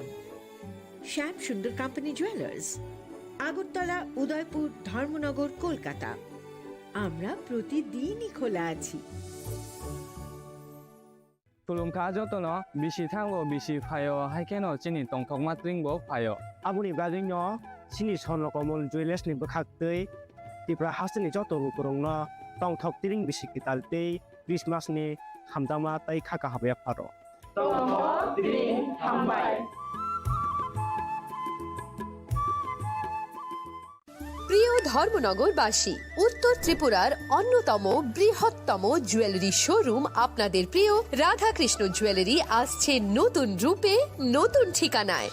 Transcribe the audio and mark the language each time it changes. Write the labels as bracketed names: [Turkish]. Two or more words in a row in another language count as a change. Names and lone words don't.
[Bangla] শ্যাম সুন্দর কোম্পানি জুয়েলার্স, আগরতলা, উদয়পুর, ধর্মনগর, কলকাতা। আমরা প্রতিদিনই খোলা আছি। [Kok Borok] তুলুমকা যতন বিশি থাঙ্গো বিশি ফায় হাইকেনো চিনি টংথক মাত্রিংবো ফায়। Abuni badingno sini son lokomol jewelers ni bakhaktei tipra hasni joto rukurongno tongthok tiring bisikitaltei Christmas ni hamdama tai khaka habe paro. Tongthok tiring hambai. [Bangla] প্রিয় ধর্মনগরবাসী, উত্তর ত্রিপুরার অন্যতম বৃহত্তম জুয়েলারি শোরুম আপনাদের প্রিয় রাধাকৃষ্ণ জুয়েলারি আসছে নতুন রূপে, নতুন ঠিকানায়।